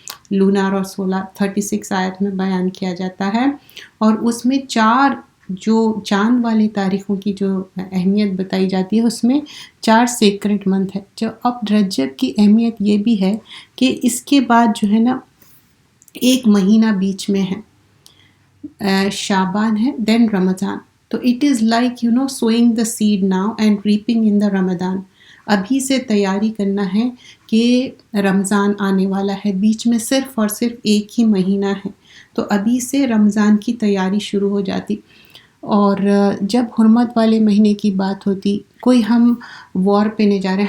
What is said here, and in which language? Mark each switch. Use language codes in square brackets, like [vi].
[ur] Lunar اور solar 36 آیت میں بیان کیا جاتا ہے، اور اس میں 4 جو چاند والی تاریخوں کی جو اہمیت بتائی جاتی ہے، اس میں 4 سیکرٹ منتھ ہے. جو اب رجب کی اہمیت یہ بھی ہے کہ اس کے بعد جو ہے نا ایک مہینہ بیچ میں ہے، شعبان ہے، دین رمضان. [en] تو it is like sowing the seed now and reaping in the رمضان. [ur] ابھی سے تیاری کرنا ہے کہ رمضان آنے والا ہے. بیچ میں صرف اور صرف ایک ہی مہینہ ہے، تو ابھی سے رمضان کی تیاری شروع ہو جاتی. اور جب حرمت والے مہینے کی بات ہوتی، کوئی ہم وار پہ نہیں جا رہے.